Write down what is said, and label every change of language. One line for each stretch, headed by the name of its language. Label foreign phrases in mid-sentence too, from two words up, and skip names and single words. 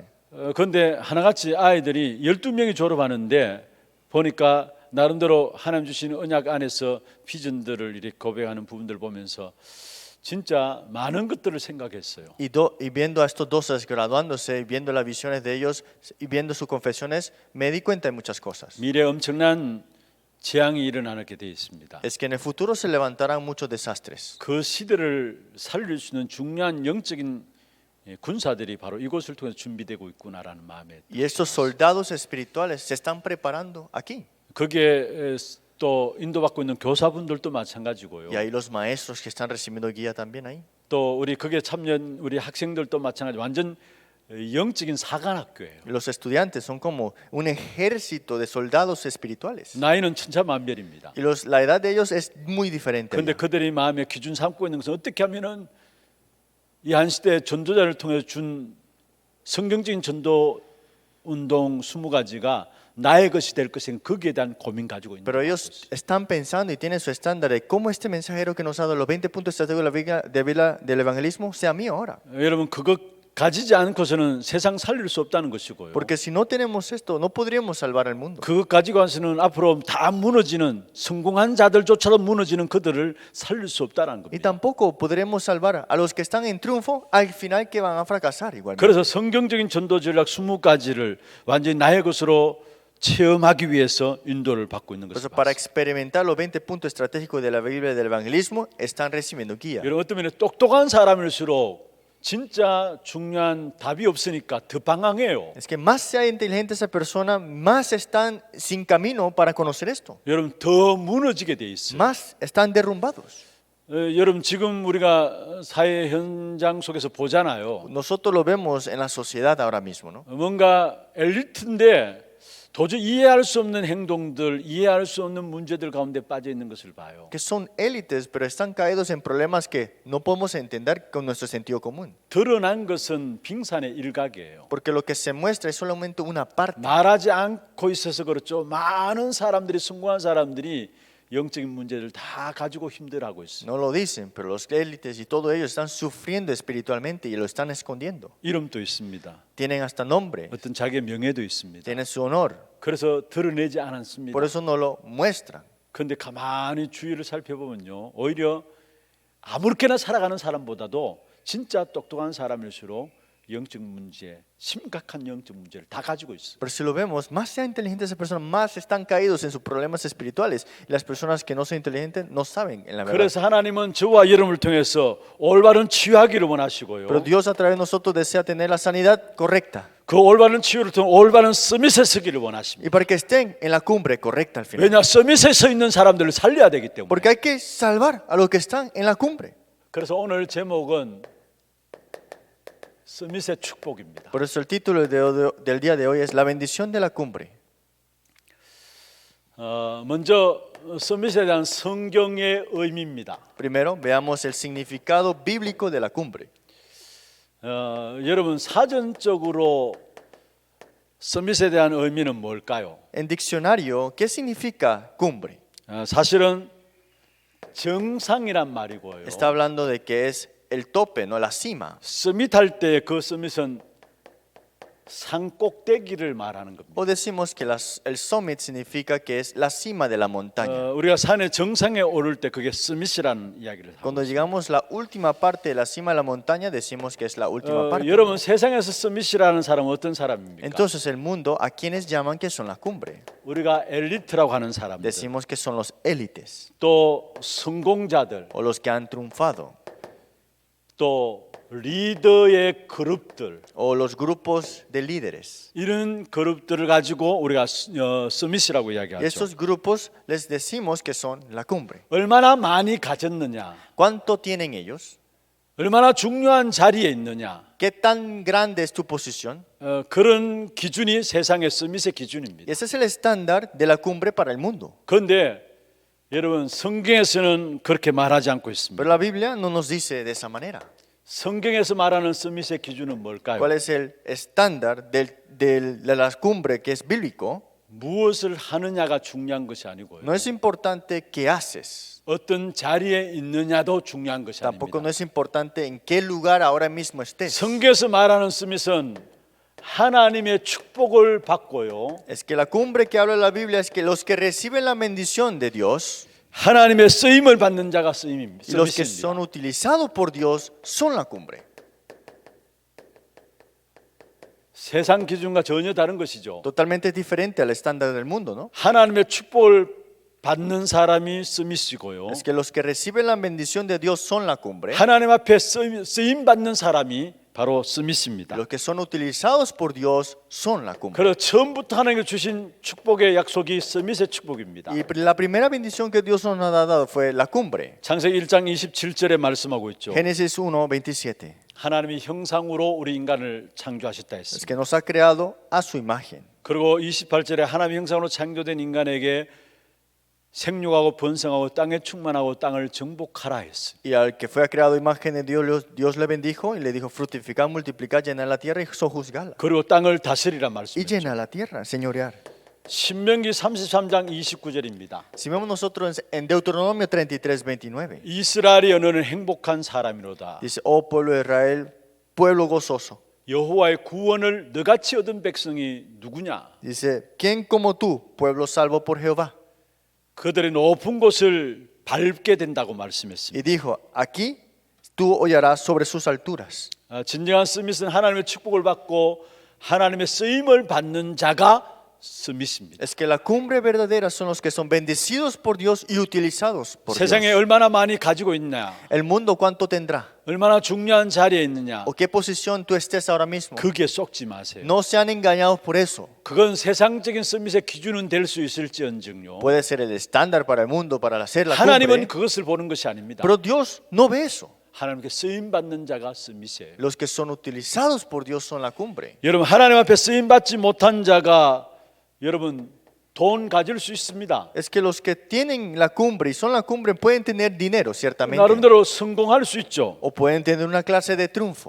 Korean: 그런데 하나같이 아이들이 12명이 졸업하는데 보니까 나름대로 하나님 주신 언약 안에서 비전들을 이렇게 고백하는 부분들 보면서 진짜 많은 것들을 생각했어요.
Spanish: Y viendo a estos 12 graduándose, y viendo las visiones de ellos y viendo sus confesiones, me di cuenta de muchas cosas.
Korean: 미래에 엄청난 재앙이 일어나게 되어 있습니다.
Spanish: Es que en el futuro se levantarán muchos desastres.
Korean: 그 시대를 살릴 수 있는 중요한 영적인 군사들이 바로 이곳을 통해서 준비되고 있구나라는 마음에
Spanish: Y estos soldados espirituales se están preparando aquí.
Korean: 거기에 또 인도받고 있는 교사분들도 마찬가지고요.
Spanish: Y ahí los maestros que están recibiendo guía también ahí.
Korean: 또 우리 거기에 참여한 우리 학생들도 마찬가지 완전 영적인 사관학교예요.
Spanish: Y los estudiantes son como un ejército de soldados espirituales.
Korean: 나이는 천차만별입니다.
Spanish: Y la edad de ellos es muy diferente.
Korean: 그런데 그들이 마음에 기준 삼고 있는 것은 어떻게 하면은 이 한 시대 전도자를 통해서 준 성경적인 전도 운동 20가지가 나의 것이 될 것인 거기에 대한 고민 가지고 있는
Spanish: Pero
Korean: 거예요.
Spanish: ellos están pensando y tienen su estándar de cómo este mensajero que nos ha dado los 20 puntos estratégicos de la Biblia, del evangelismo sea mío ahora.
Korean: 여러분 그거 가지지 않고서는 세상 살릴 수 없다는 것이고요.
Spanish: Porque si no tenemos esto, no podríamos salvar el mundo.
Korean: 그거 가지고 와서는 앞으로 다 무너지는 성공한 자들조차도 무너지는 그들을 살릴 수 없다는
Spanish: Y
Korean: 겁니다.
Spanish: tampoco podremos salvar a los que están en triunfo al final que van a fracasar igualmente.
Korean: 그래서 성경적인 전도 전략 20가지를 완전히 나의 것으로 체험하기 위해서 인도를 받고 있는
Spanish: Por
Korean: 것을
Spanish: eso, para
Korean: 봤어요.
Spanish: experimentar los 20 puntos estratégicos de la Biblia del evangelismo, están recibiendo guía.
Korean: 여러분 어떤 면에 똑똑한 사람일수록 진짜 중요한 답이 없으니까 더 방황해요.
Spanish: Es que más sea inteligente esa persona, más están sin camino para conocer esto.
Korean: 여러분 더 무너지게 돼 있어요.
Spanish: Más están derrumbados.
Korean: 여러분 지금 우리가 사회 현장 속에서 보잖아요.
Spanish: Nosotros lo vemos en la sociedad ahora mismo, ¿no?
Korean: 뭔가 엘리트인데 도저히 이해할 수 없는 행동들, 이해할 수 없는 문제들 가운데 빠져 있는 것을 봐요.
Spanish: Que son élites, pero están caídos en problemas que no podemos entender con nuestro sentido común.
Korean: 드러난 것은 빙산의 일각이에요.
Spanish: Porque lo que se muestra es solamente una parte.
Korean: 말하지 않고 있어서 그렇죠. 많은 사람들이 성공한 사람들이 영적인 문제를 다 가지고 힘들어하고 있어요.
Spanish: No lo dicen, pero los élites y todos ellos están sufriendo espiritualmente y lo están escondiendo.
Korean: 이름도 있습니다.
Spanish: Tienen hasta nombre,
Korean: 어떤 자기의 명예도 있습니다.
Spanish: tienen su honor,
Korean: 그래서 드러내지 않았습니다.
Spanish: por eso no lo muestran.
Korean: 그런데 가만히 주위를 살펴보면요, 오히려 아무렇게나 살아가는 사람보다도 진짜 똑똑한 사람일수록 영적 문제, 심각한 영적 문제를 다 가지고 있어요.
Spanish: Pero si lo vemos, más sea inteligente esa persona, más están caídos en sus problemas espirituales. Y las personas que no son inteligentes no saben en la verdad.
Korean: 그래서 하나님은 저와 여러분을 통해서 올바른 치유하기를 원하시고요.
Spanish: Pero Dios a través de nosotros desea tener la sanidad correcta.
Korean: 그 올바른 치유를 통해 올바른 서밋에 서기를 원하십니다.
Spanish: Y para que estén en la cumbre correcta al final.
Korean: 왜냐 서밋에 서 있는 사람들을 살려야 되기 때문에.
Spanish: Porque hay que salvar a los que están en la cumbre.
Korean: 그래서 오늘 제목은 서밋의 축복입니다.
Spanish: Por eso el título del día de hoy es La bendición de la cumbre.
Korean: 먼저 서밋에 대한 성경의 의미입니다.
Spanish: Primero, veamos el significado bíblico de la cumbre.
Korean: 여러분 사전적으로 서밋에 대한 의미는 뭘까요?
Spanish: En diccionario, ¿qué significa cumbre?
Korean: 사실은 정상이란 말이고요.
Spanish: Está hablando de que es el tope, no la cima.
Korean: 서밋할 때 그 서밋은 산 꼭대기를 말하는 겁니다.
Spanish: O decimos que el summit significa que es la cima de la montaña.
Korean: 우리가 산의 정상에 오를 때 그게 서밋이라는 이야기를 하고
Spanish: Cuando llegamos a la última parte de la cima de la montaña, decimos que es la última parte.
Korean: 여러분 세상에서 서밋이라는 사람은 어떤 사람입니까?
Spanish: Entonces el mundo, ¿a quienes llaman que son la cumbre?
Korean: 우리가 엘리트라고 하는 사람들,
Spanish: Decimos que son los élites
Korean: 또 성공자들,
Spanish: o los que han triunfado,
Korean: 또 리더의 그룹들,
Spanish: o los grupos de líderes.
Korean: 이런 그룹들을 가지고 우리가 서밋이라고
Spanish: Y
Korean: 이야기하죠.
Spanish: estos grupos les decimos que son la cumbre.
Korean: 얼마나 많이 가졌느냐,
Spanish: ¿Cuánto tienen ellos?
Korean: 얼마나 중요한 자리에 있느냐,
Spanish: ¿Qué tan grande es tu posición?
Korean: 그런 기준이 세상의 서밋의 기준입니다.
Spanish: Y ese es el estándar de la cumbre para el mundo.
Korean: 그런데 여러분, 성경에서는 그렇게 말하지 않고 있습니다.
Spanish: Pero la Biblia no nos dice de esa manera.
Korean: 성경에서 말하는 서밋의 기준은 뭘까요?
Spanish: ¿Cuál es el estándar de la cumbre que es bíblico?
Korean: 무엇을 하느냐가 중요한 것이 아니고요.
Spanish: No es importante qué haces.
Korean: 어떤 자리에 있느냐도 중요한 것이
Spanish: Tampoco no
Korean: 아닙니다.
Spanish: es importante en qué lugar ahora mismo estés.
Korean: 성경에서 말하는 서밋은 하나님의 축복을 받고요.
Spanish: Es que la cumbre que habla la Biblia es que los que reciben la bendición de Dios
Korean: 하나님의 쓰임을 받는 자가 쓰임입니다.
Spanish: y los que
Korean: 서밋입니다.
Spanish: son utilizados por Dios son la cumbre.
Korean: 세상 기준과 전혀 다른 것이죠.
Spanish: Totalmente diferente al estándar del mundo, ¿no?
Korean: 하나님의 축복을 받는 사람이 서밋이고요.
Spanish: Es que los que reciben la bendición de Dios son la cumbre.
Korean: 하나님 앞에 쓰임 받는 사람이 바로 서밋입니다.
Spanish: Los que son utilizados por Dios son la cumbre.
Korean: 그래서 처음부터 하나님께 주신 축복의 약속이 서밋의 축복입니다.
Spanish: Y la primera bendición que Dios nos ha dado fue la cumbre.
Korean: 창세기 1장 27절에 말씀하고 있죠.
Spanish: Génesis 1:27.
Korean: 하나님이 형상으로 우리 인간을 창조하셨다
Spanish: Es
Korean: 했습니다.
Spanish: que nos ha creado a su imagen.
Korean: 그리고 28절에 하나님 형상으로 창조된 인간에게 생육하고 번성하고 땅에 충만하고 땅을 정복하라 했어요.
Spanish: Y al que fue creado a imagen de Dios, Dios le bendijo y le dijo fructificar, multiplicar, llenar la tierra y sojuzgarla.
Korean: 그리고 땅을 다스리라
Spanish: Y
Korean: 말씀했죠.
Spanish: llena la tierra, señorear.
Korean: 신명기 33장 29절입니다.
Spanish: Si vemos nosotros en Deuteronomio 33:29,
Korean: 이스라엘의 언어는 행복한 사람이로다.
Spanish: dice, oh pueblo de Israel, pueblo gozoso.
Korean: 여호와의 구원을 너같이 얻은 백성이 누구냐?
Spanish: Dice, ¿quién como tú, pueblo salvo por Jehová?
Korean: 그들의 높은 곳을 밟게 된다고
Spanish: Y
Korean: 말씀했습니다.
Spanish: dijo, aquí tú hollarás sobre sus alturas.
Korean: 진정한 서밋은 하나님의 축복을 받고 하나님의 쓰임을 받는 자가 서밋입니다.
Spanish: Es que la cumbre verdadera son los que son bendecidos por Dios y utilizados por
Korean: 세상에
Spanish: Dios.
Korean: 얼마나 많이 가지고 있냐,
Spanish: El mundo cuánto tendrá
Korean: 얼마나 중요한 자리에 있느냐,
Spanish: o qué posición tú estés ahora mismo.
Korean: 거기에 속지 마세요.
Spanish: No sean engañados por eso.
Korean: 그건 세상적인 서밋의 기준은 될 수 있을지언정요.
Spanish: Puede ser el estándar para el mundo para hacer la
Korean: 하나님은
Spanish: cumbre,
Korean: 그것을 보는 것이 아닙니다.
Spanish: pero Dios no ve eso.
Korean: 하나님께 쓰임 받는 자가 서밋이에요.
Spanish: Los que son utilizados por Dios son la cumbre.
Korean: 여러분, 하나님 앞에 쓰임 받지 못한 자가 여러분 돈 가질 수 있습니다.
Spanish: Es que los que tienen la cumbre y son la cumbre pueden tener dinero, ciertamente,
Korean: 나름대로 성공할 수 있죠.
Spanish: o pueden tener una clase de triunfo,